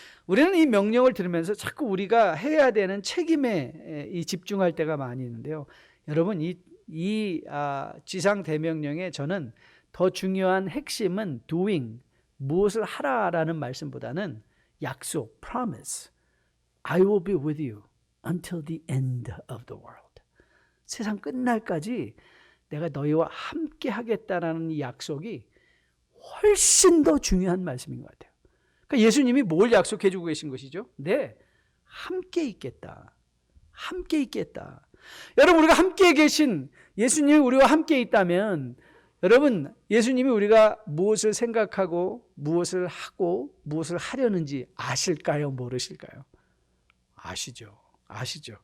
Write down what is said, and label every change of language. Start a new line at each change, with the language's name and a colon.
Korean: 우리는 이 명령을 들으면서 자꾸 우리가 해야 되는 책임에 집중할 때가 많이 있는데요. 여러분, 이 지상 대명령에 저는 더 중요한 핵심은 doing, 무엇을 하라라는 말씀보다는 약속, promise.
English: I will be with you until the end of the world.
Korean: 세상 끝날까지 내가 너희와 함께 하겠다라는 이 약속이 훨씬 더 중요한 말씀인 것 같아요. 그러니까 예수님이 뭘 약속해 주고 계신 것이죠? 네, 함께 있겠다. 함께 있겠다. 여러분, 우리가 함께 계신 예수님이 우리와 함께 있다면, 여러분, 예수님이 우리가 무엇을 생각하고 무엇을 하고 무엇을 하려는지 아실까요? 모르실까요? 아시죠?